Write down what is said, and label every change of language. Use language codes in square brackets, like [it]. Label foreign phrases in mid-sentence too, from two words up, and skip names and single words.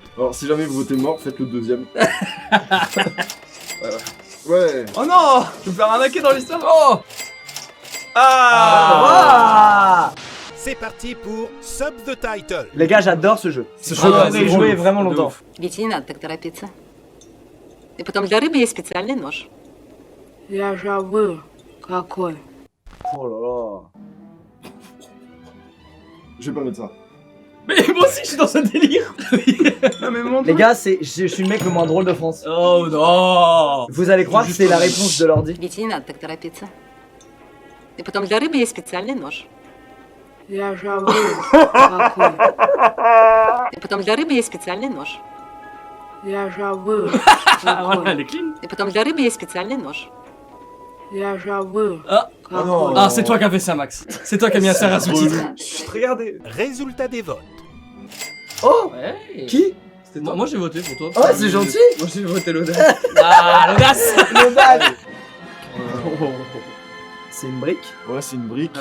[fr] Alors, si jamais vous votez mort, faites le deuxième. Voilà. Ouais. Oh non, je vais me faire arnaquer dans l'histoire. Oh. Ah. Ah C'est parti pour Sub the Title. Les gars, j'adore ce jeu. C'est Je trop bien, pourrais c'est y trop jouer ouf. vraiment De longtemps. ouf. [ru] Ведь и не надо так торопиться. И потом для рыбы есть специальный нож. Я забыл, какой. [fr] Oh là là. Je vais pas mettre ça. Mais moi aussi, je suis dans ce délire. Non mais mon Les gars, je suis le mec le moins drôle de France. Oh non. Vous allez croire que c'est la réponse de l'ordi. [ru] Ведь и не надо так торопиться. И потом для рыбы есть специальный нож. Я забыл, какой. И потом для рыбы есть специальный нож. Я забыл, [fr] Ah voilà, [ru] какой. [fr] elle est clean. [ru] И потом для рыбы есть специальный нож. Я забыл, [fr] Ah. [ru] какой. [fr] Ah, c'est toi qui as fait ça, Max. C'est toi qui as mis un serre à sous-titre. Chut, regardez. Résultat des votes. Oh Ouais. Qui Moi j'ai voté pour toi. Oh, c'est gentil. Moi j'ai voté l'audace. Ah, l'audace. Le bal. C'est une brique. Ouais, c'est une brique.